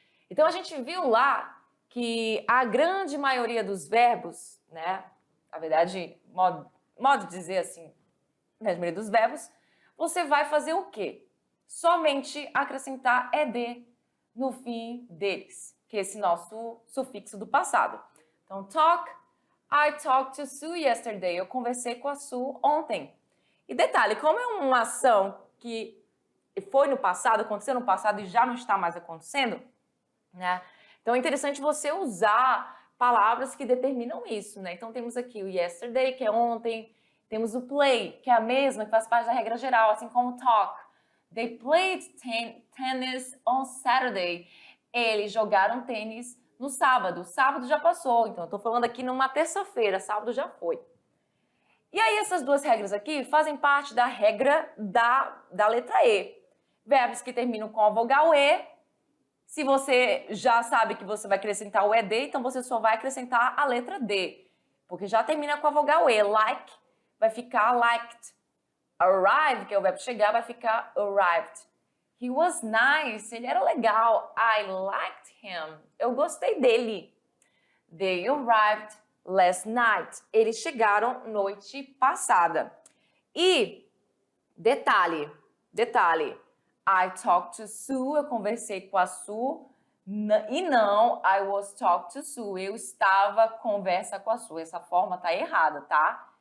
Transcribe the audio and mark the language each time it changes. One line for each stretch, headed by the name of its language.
Portuguese: Então a gente viu lá que a grande maioria dos verbos, né, na verdade, modo de dizer assim, a maioria dos verbos, você vai fazer o quê? Somente acrescentar ed no fim deles, que é esse nosso sufixo do passado.
English: Então, talk, I talked to Sue yesterday.
Portuguese: Eu conversei com a Sue ontem. E detalhe, como é uma ação que foi no passado, aconteceu no passado e já não está mais acontecendo, né? Então é interessante você usar palavras que determinam isso, né? Então temos aqui o yesterday, que é ontem, temos o play, que é a mesma, que faz parte da regra geral, assim como talk.
English: They played tennis on Saturday.
Portuguese: Eles jogaram tênis no sábado. Sábado já passou, então eu tô falando aqui numa terça-feira, sábado já foi. E aí essas duas regras aqui fazem parte da regra da letra E. Verbos que terminam com a vogal E. Se você já sabe que você vai acrescentar o ED, então você só vai acrescentar a letra D. Porque já termina com a vogal E. Like vai ficar liked. Arrive, que é o verbo chegar, vai ficar arrived.
English: He was nice. Ele era legal. I liked him.
Portuguese: Eu gostei dele.
English: They arrived last night.
Portuguese: Eles chegaram noite passada.
English: E, detalhe. I talked to Sue.
Portuguese: Eu conversei com a Sue. E não, I was talked to Sue. Eu estava conversa com a Sue. Essa forma tá errada, tá?